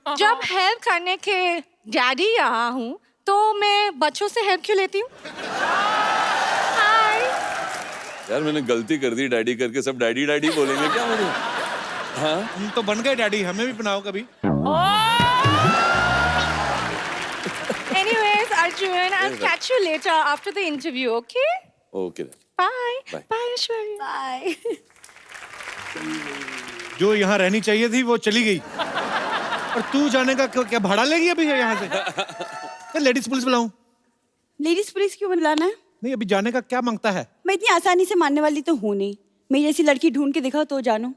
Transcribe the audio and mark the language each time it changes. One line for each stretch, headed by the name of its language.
Hindi: जब हेल्प करने के डैडी यहाँ हूँ तो मैं बच्चों से हेल्प क्यों लेती हूँ? हाय यार मैंने गलती कर दी डैडी करके, सब डैडी डैडी बोलेंगे क्या मुझे? हाँ हम तो बन गए डैडी, हमें भी बनाओ कभी।
English: Anyways, Arjun, I'll catch you later after the interview, okay? Okay Bye. Bye. Bye, Aishwarya. Bye.
Hindi: जो यहाँ रहनी चाहिए थी वो चली गई, और तू जाने का क्या भाड़ा लेगी अभी यहाँ से? Ladies police बुलाऊं? लेडीज पुलिस क्यों बुलाना है? नहीं, अभी जाने का क्या मांगता है? मैं इतनी आसानी से मानने वाली तो हूँ नहीं। मेरी जैसी लड़की ढूंढ के दिखाओ तो जानो।